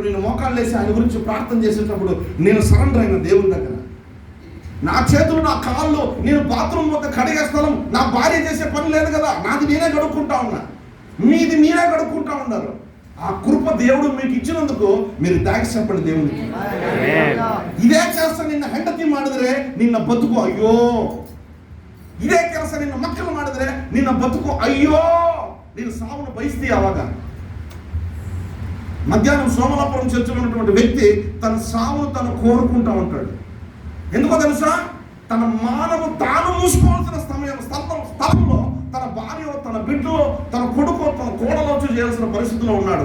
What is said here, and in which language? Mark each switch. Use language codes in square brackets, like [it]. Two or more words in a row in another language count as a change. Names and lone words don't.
[te] నేను మోకాళ్ళు వేసి ఆయన గురించి ప్రార్థన చేసేటప్పుడు నేను సరెండర్ అయిన దేవుని దగ్గర. నా చేతులు నా కాళ్ళు, నేను బాత్రూమ్ మొత్తం కడిగే స్థలం నా భార్య చేసే పని లేదు కదా, నాది నేనే గడుక్కుంటా ఉన్నా, మీది మీరే గడుక్కుంటా ఉన్నారు. ఆ కృప దేవుడు మీకు ఇచ్చినందుకు మీరు థాంక్స్ చెప్పండి దేవునికి. ఇదే చేస్తా నిన్న [kn] ಹೆಂಡತಿ ಮಾಡಿದ್ರೆ ನಿನ್ನ ಬದುಕು ಅಯ್ಯೋ, ಇದೇ ಕೆಲಸ ನಿನ್ನ ಮಕ್ಕಳು ಮಾಡಿದ್ರೆ ನಿನ್ನ ಬದುಕು ಅಯ್ಯೋ, ನೀನು ಸಾವನ್ನು ಬಯಸ್ತೀಯ. [te] ಅವಾಗ మధ్యాహ్నం సోమలాపురం చర్చలో ఉన్నటువంటి వ్యక్తి తన సావును తను కోరుకుంటా ఉంటాడు. ఎందుకో తెలుసా? తన మానవు తాను మూసుకోవాల్సిన స్థలంలో తన భార్య, తన బిడ్డలో, తన కొడుకు, తన కోడలో చేయాల్సిన పరిస్థితిలో ఉన్నాడు.